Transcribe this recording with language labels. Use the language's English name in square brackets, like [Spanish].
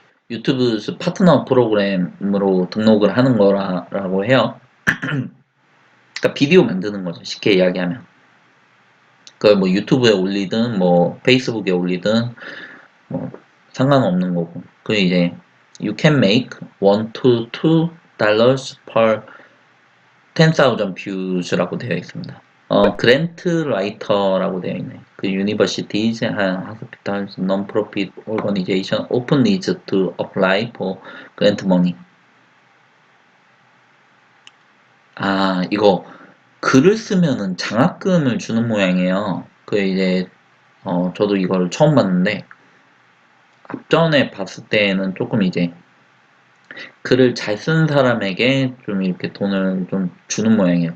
[Korean] 유튜브 파트너 프로그램으로 등록을 하는 거라고 해요. 그러니까 비디오 만드는 거죠. 쉽게 이야기하면. 그걸 뭐 유튜브에 올리든 뭐 페이스북에 올리든 뭐 상관없는 거고. 그 이제 [English] you can make $1 to $2 per 10,000 views라고 [Korean] 되어 있습니다. 그랜트 라이터라고 되어 있네. [English] 그 universities and hospitals, non-profit organization open needs to apply for grant money. [Korean] 아, 이거 글을 쓰면은 장학금을 주는 모양이에요. 그 이제 저도 이걸 처음 봤는데 앞전에 봤을 때는 조금 이제 글을 잘 쓴 사람에게 좀 이렇게 돈을 좀 주는 모양이에요.